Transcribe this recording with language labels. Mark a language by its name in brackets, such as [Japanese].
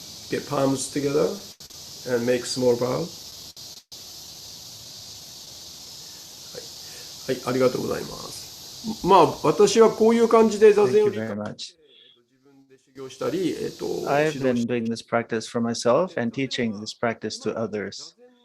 [English] Get palms together and make small bow. [Japanese] はい、ありがとうございます。まあ、私はこういう感じで座禅を理解して自分で修行したり、 [English] I've been doing this practice for myself and teaching this practice to others.